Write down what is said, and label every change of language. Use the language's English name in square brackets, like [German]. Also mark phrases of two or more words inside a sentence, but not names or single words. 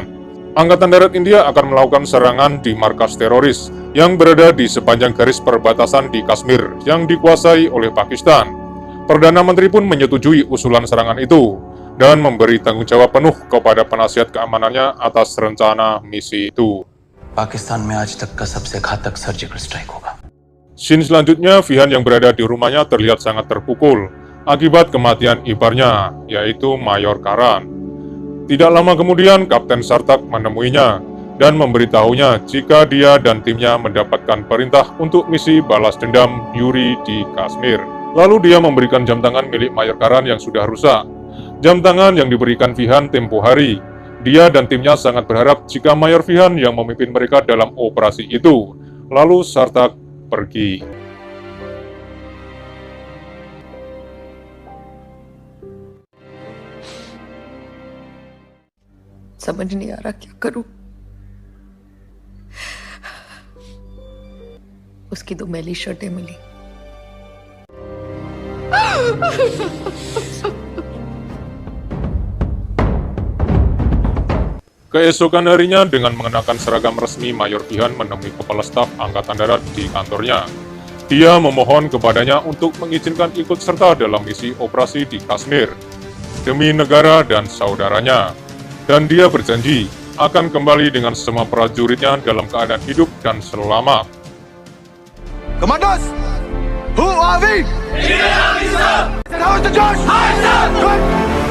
[Indonesian] Angkatan Darat India akan melakukan serangan di markas teroris yang berada di sepanjang garis perbatasan di Kashmir yang dikuasai oleh Pakistan. Perdana Menteri pun menyetujui usulan serangan itu dan memberi tanggung jawab penuh kepada penasihat keamanannya atas rencana misi itu. [Hindi] पाकिस्तान में आज तक का सबसे घातक [English] surgical strike [Hindi] होगा. [Indonesian] Scene selanjutnya, Vihan yang berada di rumahnya terlihat sangat terpukul akibat kematian iparnya, yaitu Mayor Karan. Tidak lama kemudian, Kapten Sartak menemuinya dan memberitahunya jika dia dan timnya mendapatkan perintah untuk misi balas dendam Yuri di Kashmir. Lalu dia memberikan jam tangan milik Mayor Karan yang sudah rusak. Jam tangan yang diberikan Vihan tempo hari. Dia dan timnya sangat berharap jika Mayor Vihan yang memimpin mereka dalam operasi itu. Lalu Sartak pergi. [Hindi] समझ नहीं आ रहा क्या करूं। उसकी 2 मैली शर्टें मिली। [Indonesian] Keesokan harinya, dengan mengenakan seragam resmi, Mayor Vihan menemui Kepala Staf Angkatan Darat di kantornya. Dia memohon kepadanya untuk mengizinkan ikut serta dalam misi operasi di Kashmir demi negara dan saudaranya. Dan dia berjanji akan kembali dengan semua prajuritnya dalam keadaan hidup dan selamat. [English] Commandos, who are we? How is the Josh?